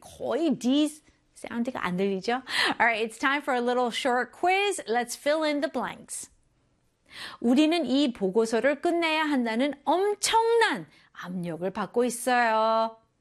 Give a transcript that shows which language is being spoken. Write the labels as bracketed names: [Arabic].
[Korean] 거의 D 사운드가 안 들리죠? [English] All right, it's time for a little short quiz. Let's fill in the blanks. [Korean] 우리는 이 보고서를 끝내야 한다는 엄청난 압력을 받고 있어요.